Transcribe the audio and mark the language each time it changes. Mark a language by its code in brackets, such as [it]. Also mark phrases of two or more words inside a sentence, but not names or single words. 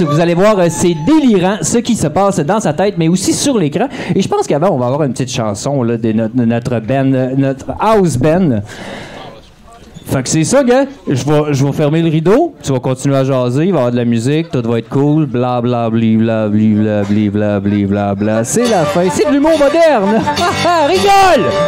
[fr] Vous allez voir, c'est délirant ce qui se passe dans sa tête, mais aussi sur l'écran. Et je pense qu'avant, on va avoir une petite chanson là, de notre band, notre [en] house band. [fr] Fait que c'est ça, gars. Je vais fermer le rideau. Tu vas continuer à jaser. Il va y avoir de la musique. Tout va être cool. Bla bla bli bla bli bla bli bla bli bla bla. C'est la fin. C'est de l'humour moderne. Rigole!